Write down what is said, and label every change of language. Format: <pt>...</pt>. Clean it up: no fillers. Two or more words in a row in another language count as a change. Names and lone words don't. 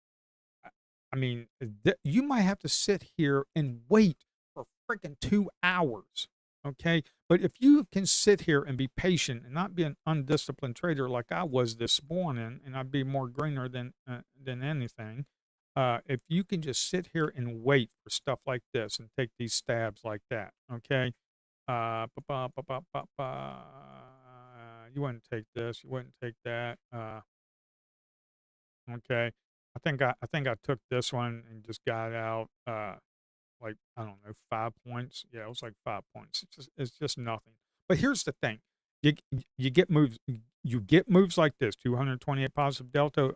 <en>I mean, you might have to sit here and wait for freaking 2 hours, okay? But if you can sit here and be patient and not be an undisciplined trader like I was this morning, and I'd be more greener than anything, if you can just sit here and wait for stuff like this and take these stabs like that, okay? Ba, ba, ba, ba, ba. You wouldn't take this, you wouldn't take that. Okay. I think I took this one and just got out like I don't know 5 points. Yeah, it was like 5 points. It's just nothing. But here's the thing: you get moves. You get moves like this: 228 positive delta.</en>